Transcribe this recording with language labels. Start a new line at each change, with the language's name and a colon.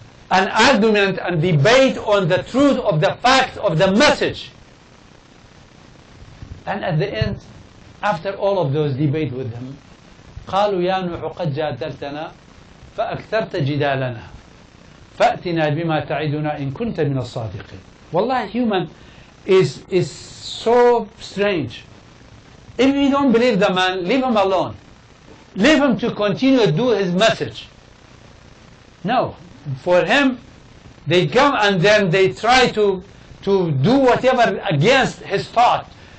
English: An argument and debate on the truth of the fact of the message. And at the end, after all of those debate with him,
Arabic: قالوا يا نوح قد جادلتنا فأكثرت جدالنا فأتنا بما تعدنا إن كنت من الصادقين.
English: Wallahi, human is so strange. If you don't believe the man, leave him alone. Leave him to continue to do his message. No, for him, they come and then they try to do whatever against his thought.